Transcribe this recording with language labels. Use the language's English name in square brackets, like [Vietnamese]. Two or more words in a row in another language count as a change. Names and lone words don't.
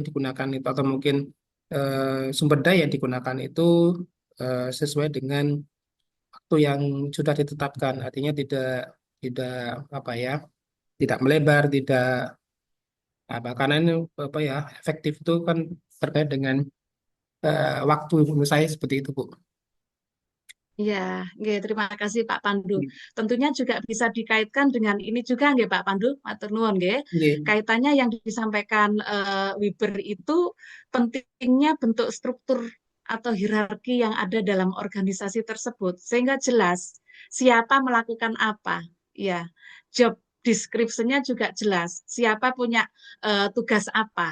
[Indonesian] digunakan itu atau mungkin sumber daya yang digunakan itu sesuai dengan waktu yang sudah ditetapkan, artinya tidak tidak apa ya, tidak melebar, tidak apa, karena ini apa ya, efektif itu kan terkait dengan waktu, menurut saya seperti itu Bu. Iya, nggih, terima kasih Pak Pandu. Tentunya juga bisa dikaitkan dengan ini juga nggih Pak Pandu, [Javanese] matur nuwun nggih. [Indonesian] Nggih. Kaitannya yang disampaikan Wiber itu pentingnya bentuk struktur atau hierarki yang ada dalam organisasi tersebut sehingga jelas siapa melakukan apa. Ya, [English] job description- [Indonesian] nya juga jelas, siapa punya tugas apa.